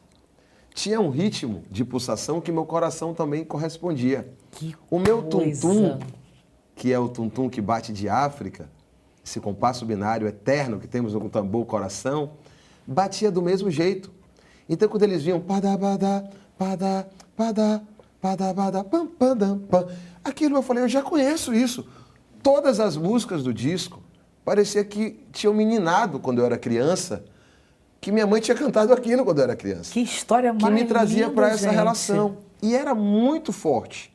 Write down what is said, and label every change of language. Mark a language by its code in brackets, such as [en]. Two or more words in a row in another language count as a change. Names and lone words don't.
[pt] Tinha um ritmo de pulsação que meu coração também correspondia. Que o meu coisa. tum-tum, que é o tum-tum que bate de África, esse compasso binário eterno que temos no tambor coração, batia do mesmo jeito. Então, quando eles vinham padá, badá, padá, padá, padá, badá, pam, padam, pam, aquilo eu falei, eu já conheço isso. Todas as músicas do disco parecia que tinham me nininado quando eu era criança, que minha mãe tinha cantado aquilo quando eu era criança. Que história Que mais me trazia linda, para essa gente. relação. E era muito forte.